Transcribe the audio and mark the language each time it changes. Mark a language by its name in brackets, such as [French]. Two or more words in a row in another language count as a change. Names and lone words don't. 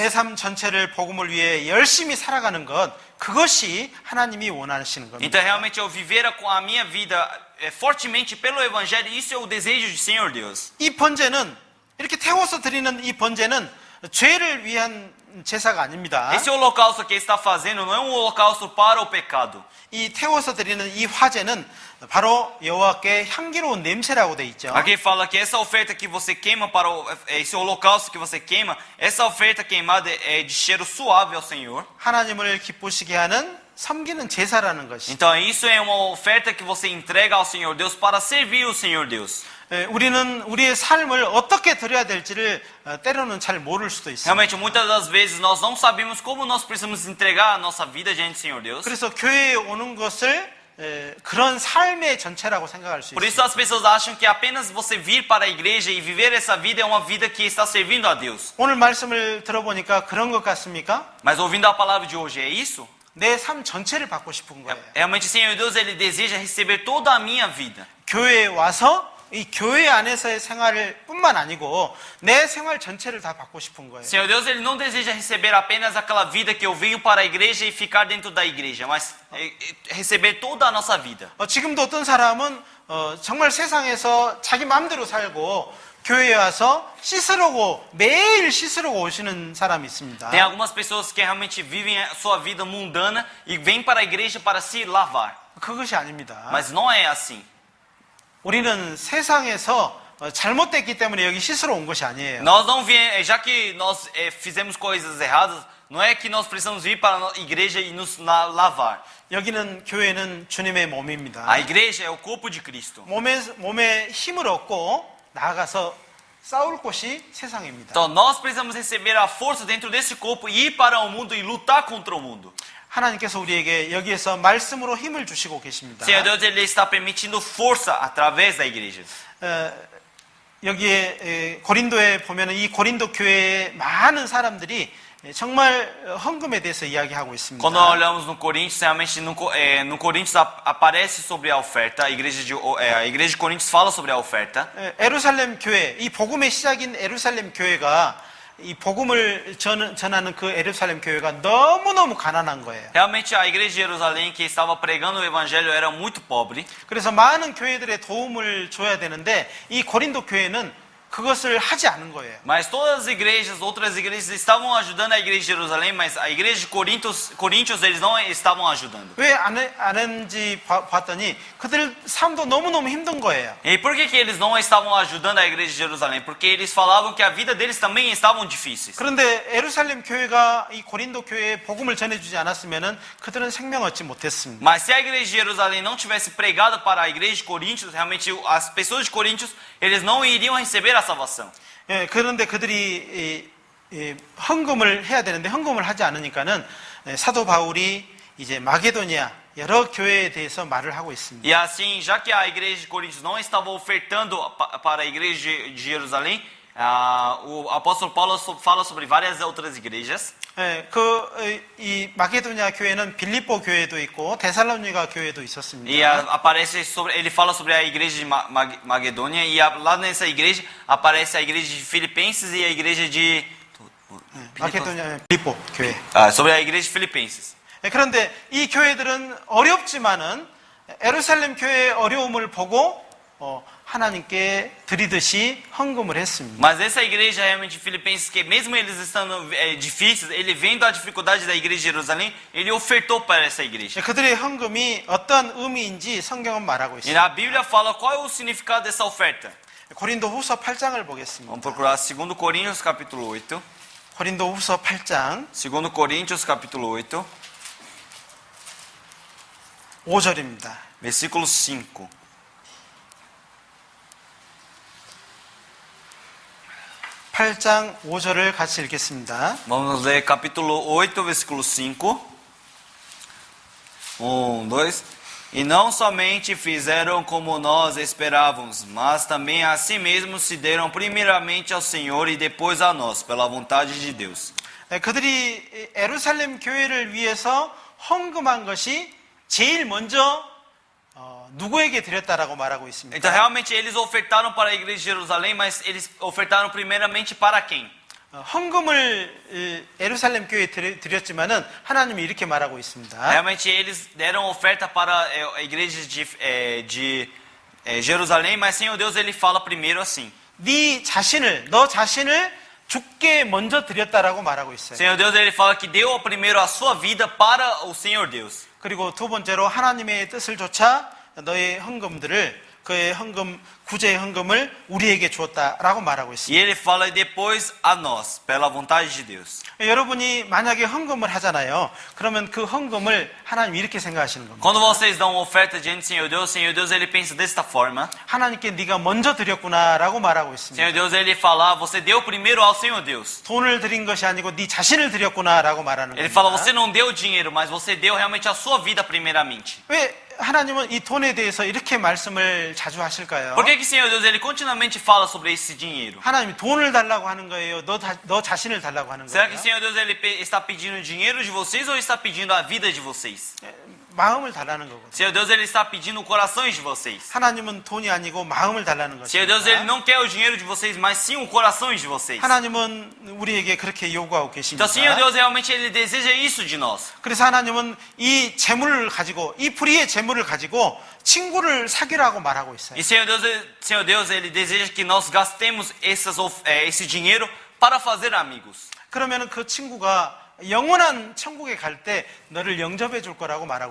[Korean] 내 삶 전체를 복음을 위해 열심히 살아가는 것, 그것이 하나님이 원하시는 겁니다. [Portuguese] Então realmente eu viver a minha vida fortemente pelo evangelho, isso é o desejo do Senhor Deus. [Korean] 이 번제는 이렇게 태워서 드리는 이 번제는 죄를 위한 제사가 아닙니다. [Portuguese] Esse holocausto que está fazendo não é um holocausto para o pecado. [Korean] 이 태워서 드리는 이 화제는 바로 여호와께 향기로운 냄새라고 돼 있죠. [Portuguese] Aqui fala que essa oferta que você queima para esse holocausto que você queima, essa oferta queimada é de cheiro suave ao Senhor. [Korean] 하나님을 기쁘시게 하는 섬기는 제사라는 것이. [Portuguese] Então isso é uma oferta que você entrega ao Senhor Deus para servir o Senhor Deus. [Korean] 우리는 우리의 삶을 어떻게 드려야 될지를 때로는 잘 모를 수도 있어요. [Portuguese] Realmente, muitas das vezes nós não sabemos como nós precisamos entregar a nossa vida diante do Senhor Deus. [Korean] 그래서 교회에 오는 것을 그런 삶의 전체라고 생각할 수 [Portuguese] Por [Korean] 있어요. [Portuguese] isso as pessoas acham que apenas você vir para a igreja e viver essa vida é uma vida que está servindo a Deus. [Korean] 오늘 말씀을 들어보니까 그런 것 같습니까? [Portuguese] Mas ouvindo a palavra de hoje, é isso? [Korean] 내 삶 전체를 받고 싶은 거예요. [Portuguese] Realmente o Senhor Deus, Ele deseja receber toda a minha vida. [Korean] 교회에 와서 이 교회 안에서의 생활을 뿐만 아니고 내 생활 전체를 다 받고 싶은 거예요. [Portuguese] Senhor Deus, Ele não deseja receber apenas aquela vida que eu venho para a igreja e ficar dentro da igreja, mas receber toda a nossa vida. [Korean] 지금도 어떤 사람은 정말 세상에서 자기 마음대로 살고 교회에 와서 씻으려고 매일 씻으려고 오시는 사람이 있습니다. [Portuguese] Tem algumas pessoas que realmente vivem a sua vida mundana e vêm para a igreja para se lavar. [Korean] 그것이 아닙니다. [Portuguese] Mas não é assim. [Korean] 우리는 세상에서 잘못됐기 때문에 여기 씻으러 온 것이 아니에요. [Portuguese] Nós não viemos, já que nós fizemos coisas erradas, não é que nós precisamos vir para a igreja e nos lavar. [Korean] 여기는 교회는 주님의 몸입니다. [Portuguese] A igreja é o corpo de Cristo. [Korean] 몸에 힘을 얻고 나아가서 싸울 곳이 세상입니다. [Portuguese] Então nós precisamos receber a força dentro desse corpo e ir para o mundo e lutar contra o mundo. [Korean] 하나님께서 우리에게 여기에서 말씀으로 힘을 주시고 계십니다. [Portuguese] Senhor Deus, Ele está permitindo força através da igreja. [Korean] 여기에 고린도에 보면 이 고린도 교회의 많은 사람들이 정말 헌금에 대해서 이야기하고 있습니다. [Portuguese] Quando nós olhamos no Coríntios, realmente no Coríntios aparece sobre a oferta. A igreja de Coríntios fala sobre a oferta. [Korean] 에루살렘 교회, 이 복음의 시작인 에루살렘 교회가 이 복음을 전하는 그 에루살렘 교회가 너무너무 가난한 거예요. [Portuguese] Realmente a igreja de Jerusalém que estava pregando o evangelho era muito pobre. [Korean] 그래서 많은 교회들의 도움을 줘야 되는데 이 고린도 교회는 그것을 하지 않은 거예요. [Portuguese] Mas todas as igrejas, outras igrejas estavam ajudando a igreja de Jerusalém, mas a igreja de Coríntios eles não estavam ajudando. [Korean] 왜 안 했는지 봤더니 그들 삶도 너무너무 힘든 거예요. [Portuguese] E por que eles não estavam ajudando a igreja de Jerusalém? Porque eles falavam que a vida deles também estavam difíceis. [Korean] 그런데 에루살렘 교회가 이 고린도 교회에 복음을 전해주지 않았으면은 그들은 생명 얻지 못했습니다. [Portuguese] Mas se a igreja de Jerusalém não tivesse pregado para a igreja de Coríntios, realmente as pessoas de Coríntios, eles não iriam receber a salvação. [Korean] 예, 그런데 그들이 헌금을 해야 되는데 헌금을 하지 않으니까는 사도 바울이 이제 마게도니아 여러 교회에 대해서 말을 하고 있습니다. [Portuguese] E assim, já que a igreja de Coríntios não estava ofertando para a igreja de Jerusalém, o apóstolo Paulo fala sobre várias outras igrejas. [Korean] 예, 이 마게도니아 교회는 빌립보 교회도 있고 데살로니가 교회도 있었습니다. [Portuguese] E ele fala sobre a igreja de Macedônia e lá nessa igreja aparece a igreja de Filipenses e a igreja de [Korean] 마게도니아 빌립보 교회. [Portuguese] sobre a igreja de Filipenses. [Korean] 예, 그런데 이 교회들은 어렵지만은 에루살렘 교회의 어려움을 보고 하나님께 드리듯이 헌금을 했습니다. [Portuguese] Mas essa igreja realmente de Filipenses, que mesmo eles estando difíceis, ele vendo a dificuldade da igreja de Jerusalém, ele ofertou para essa igreja. [Korean] 그들의 헌금이 어떤 의미인지 성경은 말하고 [Portuguese] E [Korean] 있습니다. [Portuguese] a Bíblia fala qual é o significado dessa oferta. [Korean] 고린도후서 8장을 보겠습니다. [Portuguese] Vamos procurar 2 Coríntios capítulo 8. [Korean] 고린도후서 8장 [Portuguese] 2 Coríntios capítulo 8, [Korean] 5절입니다. [Portuguese] versículo 5. [Korean] 8장 5절을 같이 읽겠습니다. [Portuguese] Vamos ler capítulo 8, versículo 5. 1, 2. E não somente fizeram como nós esperávamos, mas também a si mesmos se deram primeiramente ao Senhor e depois a nós, pela vontade de Deus. [Korean] 그들이 에루살렘 교회를 위해서 헌금한 것이 제일 먼저 누구에게 드렸다라고 말하고 있습니다. [Portuguese] Então realmente eles ofertaram para a igreja de Jerusalém, mas eles ofertaram primeiramente para quem? [Korean] 헌금을 에루살렘 교회에 드렸지만은 하나님이 이렇게 말하고 있습니다. [Portuguese] Realmente eles deram oferta para a igreja de Jerusalém, mas Senhor Deus ele fala primeiro assim. [Korean] 너 자신을 주께 먼저 드렸다라고 말하고 있어요. [Portuguese] Senhor Deus ele fala que deu primeiro a sua vida para o Senhor Deus. [Korean] 그리고 두 번째로 하나님의 뜻을 좇아 너의 헌금들을 그의 구제의 헌금을 우리에게 주었다라고 말하고 [Portuguese] E [Korean] 있습니다. [Portuguese] ele fala depois a nós, pela vontade de Deus. [Korean] 여러분이 만약에 헌금을 하잖아요. 그러면 그 헌금을 하나님 이렇게 생각하시는 겁니다. [Portuguese] Quando vocês dão uma oferta diante do Senhor Deus ele pensa desta forma. [Korean] 하나님께 네가 먼저 드렸구나라고 말하고 있습니다. [Portuguese] Senhor Deus ele fala, você deu primeiro ao Senhor Deus. [Korean] 돈을 드린 것이 아니고 네 자신을 드렸구나라고 말하는 [Portuguese] Ele [Korean] 겁니다. [Portuguese] fala, você não deu dinheiro, mas você deu realmente a sua vida primeiramente. [Korean] 왜 하나님은 이 돈에 대해서 이렇게 말씀을 자주 하실까요? [Portuguese] Por que que Senhor Deus ele continuamente fala sobre esse dinheiro? [Korean] 하나님이 돈을 달라고 하는 거예요? 너 자신을 달라고 하는 [Portuguese] Será [Korean] 거예요? [Portuguese] que Senhor Deus ele está pedindo dinheiro de vocês ou está pedindo a vida de vocês? [Korean] 마음을 달라는 거거든요. [Portuguese] Senhor Deus, Ele está pedindo corações de vocês. [Korean] 하나님은 돈이 아니고 마음을 달라는 [Portuguese] Senhor Deus, Ele [Korean] 것입니다. [Portuguese] não quer o dinheiro de vocês, mas sim o corações de vocês. [Korean] 하나님은 우리에게 그렇게 요구하고 계십니다. [Portuguese] Então, Senhor Deus, realmente Ele deseja isso de nós. [Korean] 그래서 하나님은 이 재물을 가지고, 이 불의의 재물을 가지고 친구를 사귀라고 말하고 있어요. [Portuguese] E Senhor Deus, Ele deseja que nós gastemos esse dinheiro para fazer amigos. [Korean] 그러면 그 친구가 영원한 천국에 갈 때 너를 영접해 줄 거라고 말하고